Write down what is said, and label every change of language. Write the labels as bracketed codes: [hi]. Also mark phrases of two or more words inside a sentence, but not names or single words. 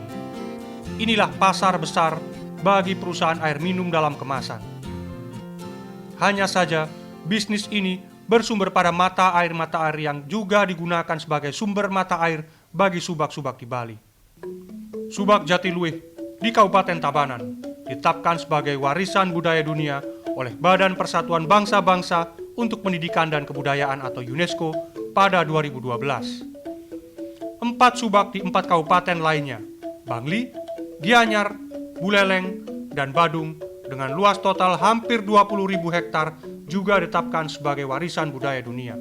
[id] Inilah pasar besar bagi perusahaan air minum dalam kemasan. Hanya saja, bisnis ini bersumber pada mata air yang juga digunakan sebagai sumber mata air bagi subak-subak di Bali. Subak Jatiluwih di Kabupaten Tabanan ditetapkan sebagai warisan budaya dunia oleh Badan Persatuan Bangsa-Bangsa untuk Pendidikan dan Kebudayaan atau UNESCO pada 2012. 4 subak di 4 kabupaten lainnya, Bangli, Gianyar, Buleleng, dan Badung dengan luas total hampir 20.000 hektar juga ditetapkan sebagai warisan budaya dunia.